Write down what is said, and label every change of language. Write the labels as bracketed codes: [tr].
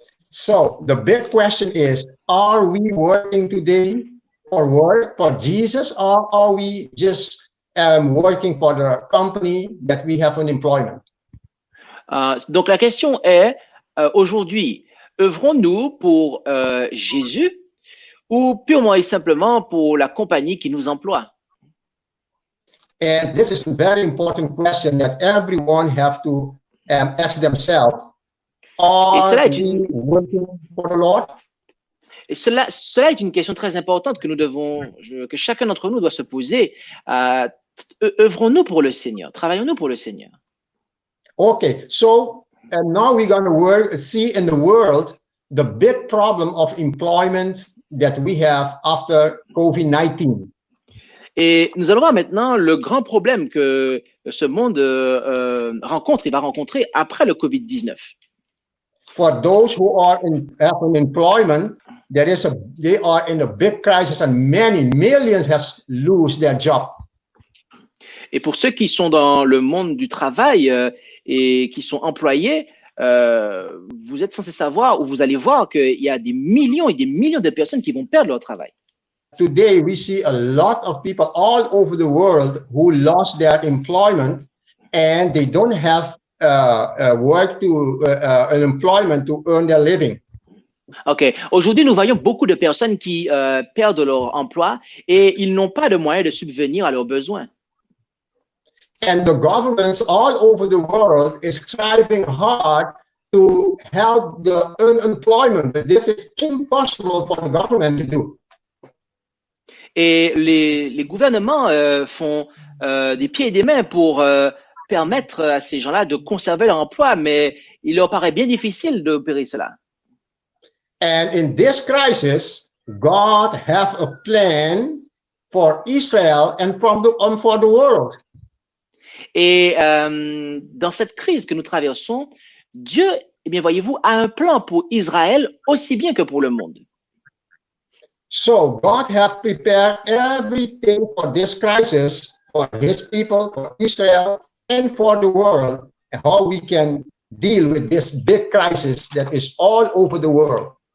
[en] So the big question is, are we working today for Jesus, or are we just working for the company that we have an employment? [fr] Donc la question est, aujourd'hui, œuvrons-nous pour Jésus ou purement et simplement pour la compagnie qui nous emploie? [en] And this is a very important question that everyone have to ask themselves. Are we working for the Lord? [fr] Et cela est une question très importante que chacun d'entre nous doit se poser. Œuvrons-nous pour le Seigneur? Travaillons-nous pour le Seigneur? [en] Okay, so now we're going to see in the world the big problem of employment that we have after COVID-19. [fr] Et nous allons voir maintenant le grand problème que ce monde rencontre et va rencontrer après le COVID-19. [en] For those who are have an employment, they are in a big crisis, and many millions has lose their job. [fr] Et pour ceux qui sont dans le monde du travail et qui sont employés, vous êtes censé savoir ou vous allez voir qu'il y a des millions et des millions de personnes qui vont perdre leur travail. [en] Today, we see a lot of people all over the world who lost their employment, and they don't have work an employment to earn their living. Ok. [fr] Aujourd'hui, nous voyons beaucoup de personnes qui perdent leur emploi et ils n'ont pas de moyens de subvenir à leurs besoins. [en] And the governments all over the world is striving hard to help the unemployment. But this is impossible for the government to do. [fr] Et les gouvernements font des pieds et des mains pour permettre à ces gens-là de conserver leur emploi, mais il leur paraît bien difficile d'opérer cela. [en] And in this crisis, God have a plan for Israel and for the world. [fr] Et dans cette crise que nous traversons, Dieu, eh bien, voyez-vous, a un plan pour Israël aussi bien que pour le monde. [en] So God have prepared everything for this crisis, for His people, for Israel, and for the world, and how we can deal with this big crisis that is all over the world.